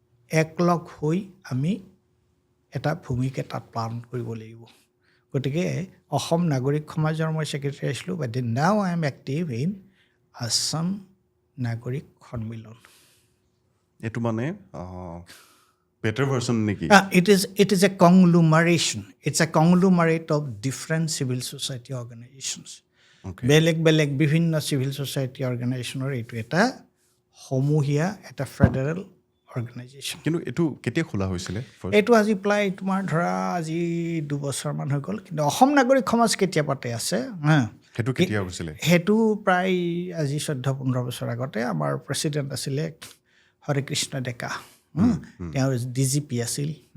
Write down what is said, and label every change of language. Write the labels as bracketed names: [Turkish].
[Assamese] একলগ হৈ আমি এটা ভূমিকা তাত পালন কৰিব লাগিব গতিকে অসম নাগৰিক সমাজৰ মই ছেক্ৰেটাৰী আছিলোঁ [English] but now I am active in [Assamese] Assam নাগৰিক সন্মিলন এইটো মানে বেটাৰ ভাৰ্চন নেকি [English] it is a conglomeration it's a conglomerate of different civil society organizations [Assamese] বেলেগ বিভিন্ন চিভিল ছ'চাইটি অৰ্গেনাইজেশ্যনৰ এইটো এটা সমূহীয়া এটা ফেডাৰেল অৰ্গেনাইজেশ্যন কিন্তু এইটো কেতিয়া খোলা হৈছিলে এইটো আজি প্ৰায় তোমাৰ ধৰা আজি 2 বছৰমান হৈ গ'ল কিন্তু অসম নাগৰিক সমাজ কেতিয়া পাতে আছে সেইটো কেতিয়া হৈছিলে সেইটো প্ৰায় আজি 14-15 বছৰ আগতে আমাৰ প্ৰেচিডেণ্ট আছিলে হৰেকৃষ্ণ ডেকা তেওঁ DGP আছিল